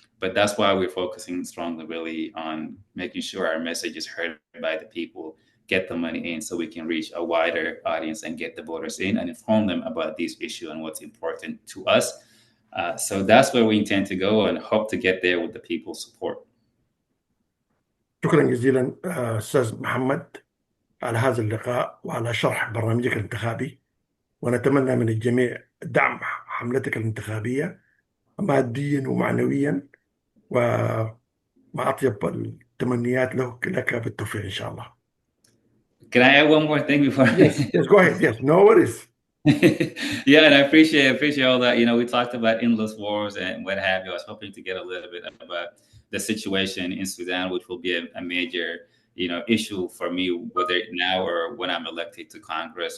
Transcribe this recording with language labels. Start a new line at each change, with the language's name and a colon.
English: But that's why we're focusing strongly really on making sure our message is heard by the people, get the money in so we can reach a wider audience and get the voters in and inform them about these issues and what's important to us. So that's where we intend to go and hope to get there with the people's support.
Arabic: شكرا جزيلا أستاذ محمد على هذا اللقاء وعلى شرح برنامجك الانتخابي، ونتمنى من الجميع دعم حملتك الانتخابية ماديا ومعنويا، ومع أطيب التمنيات لك بالتوفيق إن شاء الله.
English: Can I add one more thing before? Yes, go ahead. Yes, no worries. Yeah, and I appreciate all that. We talked about endless wars and what have you. I was hoping to get a little bit about the situation in Sudan, which will be a major, issue for me, whether now or when I'm elected to Congress.